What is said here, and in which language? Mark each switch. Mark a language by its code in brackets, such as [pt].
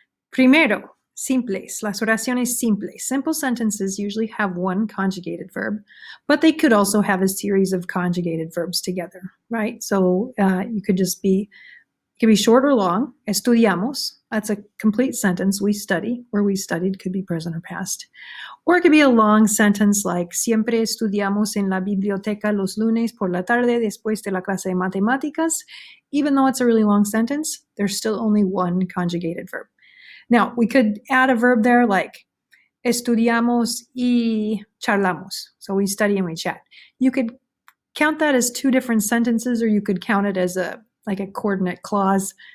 [en] Primero, simples, las oraciones simples. Simple sentences usually have one conjugated verb, but they could also have a series of conjugated verbs together, right? So you could just be, it could be short or long. Estudiamos, that's a complete sentence. We study, or we studied, could be present or past. [es] Or it could be a long sentence like siempre estudiamos en la biblioteca los lunes por la tarde después de la clase de matemáticas. [en] Even though it's a really long sentence, there's still only one conjugated verb. Now, we could add a verb there like estudiamos y charlamos. So we study and we chat. You could count that as two different sentences, or you could count it as a coordinate clause.